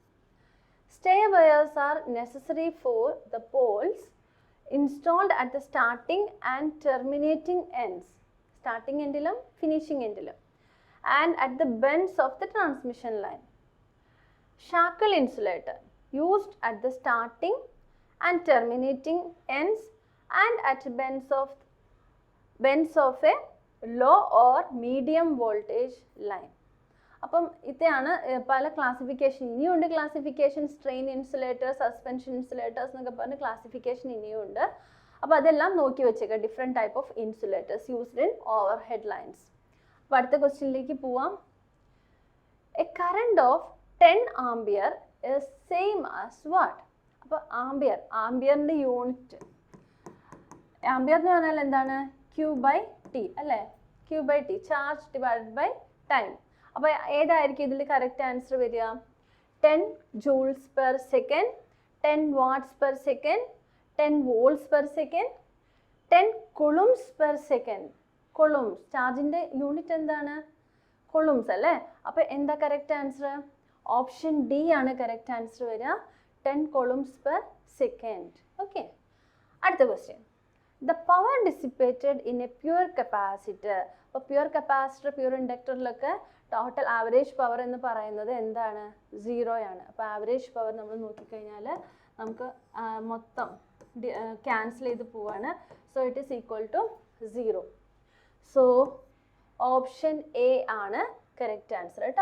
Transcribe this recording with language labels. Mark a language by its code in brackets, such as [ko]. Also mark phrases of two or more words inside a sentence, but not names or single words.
[en] Stay wires are necessary for the poles installed at the starting and terminating ends, starting endilum finishing endilum, and at the bends of the transmission line. Shackle insulator used at the starting and terminating ends and at bends of a low or medium voltage line. [ml] അപ്പം ഇതാണ് പല ക്ലാസിഫിക്കേഷൻ. ഇനിയുണ്ട് ക്ലാസിഫിക്കേഷൻ, [en] strain insulator, suspension insulators [ml] എന്നൊക്കെ പറഞ്ഞ് ക്ലാസിഫിക്കേഷൻ ഇനിയുണ്ട്. അപ്പോൾ അതെല്ലാം നോക്കി വെച്ചേക്കാം. [en] different type of insulators used in overhead lines. [ml] അപ്പോൾ അടുത്ത ക്വസ്റ്റ്യനിലേക്ക് പോവാം. [en] a current of 10 ampere is same as what? [ml] അപ്പോൾ ആംപിയറിൻ്റെ യൂണിറ്റ്, ആംപിയർ എന്ന് പറഞ്ഞാൽ എന്താണ്? Q/T അല്ലേ? Q/T, [en] charge divided by time. [ml] അപ്പോൾ ഏതായിരിക്കും ഇതിൽ [en] correct answer [ml] വരിക? [en] 10 joules per second, 10 watts per second, 10 volts per second, 10 coulombs per second. coulombs, [ml] ചാർജിൻ്റെ യൂണിറ്റ് എന്താണ്? coulombs അല്ലേ? അപ്പോൾ എന്താ [en] correct answer? option D [ml] ആണ് [en] correct answer [ml] വരിക, [en] 10 coulombs per second. [ml] ഓക്കെ, അടുത്ത ക്വസ്റ്റ്യൻ. [en] The power dissipated in a pure capacitor. [ml] അപ്പോൾ [en] pure capacitor, pure inductorilokke total average power [ml] എന്ന് പറയുന്നത് എന്താണ്? 0 ആണ്. അപ്പോൾ [en] average power [ml] നമ്മൾ നോക്കിക്കഴിഞ്ഞാൽ നമുക്ക് മൊത്തം ക്യാൻസൽ ചെയ്ത് പോവാണ്. [en] so it is equal to 0. so option A [ml] ആണ് [en] correct answer [ml] കേട്ടോ.